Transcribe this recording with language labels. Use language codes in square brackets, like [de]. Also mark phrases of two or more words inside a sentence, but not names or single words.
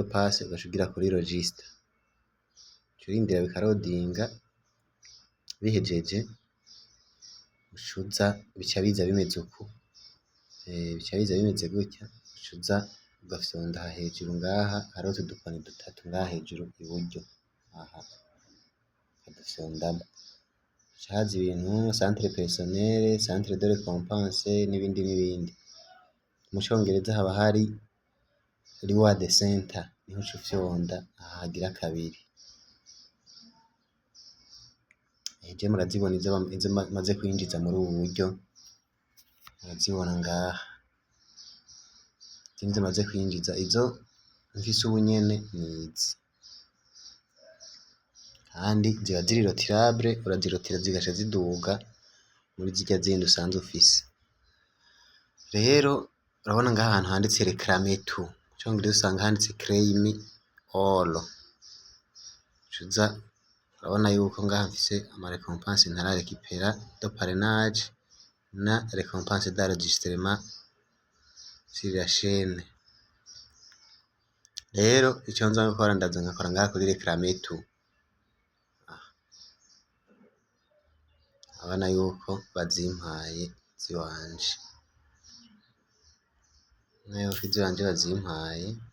[rn] pass ugaca ugira kuri register, uca urindira bikarodinga, bihejeje ucuza bica biza bimeze uku, bica biza bimeze gutya, ucuza ugafyonda aha hejuru ngaha hariho utu dukoni dutatu ngaha hejuru iburyo, aha ukadufyondamwo, haca haza ibintu [fr] centre personnel, centre de récompense [rn] n'ibindi n'ibindi. Mu congereza haba hari [en] reward center, [rn] niho uca ufyonda aha hagira kabiri. Je murazibona izo maze kwinjiza muri ubu buryo, murazibona ngaha, izo maze kwinjiza, izo mfise ubu nyene nizi, kandi ziba ziri rotirable, urazirotira zigaca ziduga muri zirya zindi usanzwe ufise. Rero urabona ngaha ahantu handitse [fr] réclamer tout, [rn] mu congereza usanga handitse [en] claim all, [rn] ucuza urabona yuko ngaha mfise ama récompense ntararekipera [fr] de parrainage [rn] na [fr] récompense d'enregistrement sur la chaîne. [rn] Rero ico nza gukora ndaza ngakora ngaha kuri [fr] réclamer tout, [rn] urabona yuko bazimpaye ziwanje, urabona yuko iziwanje bazimpaye.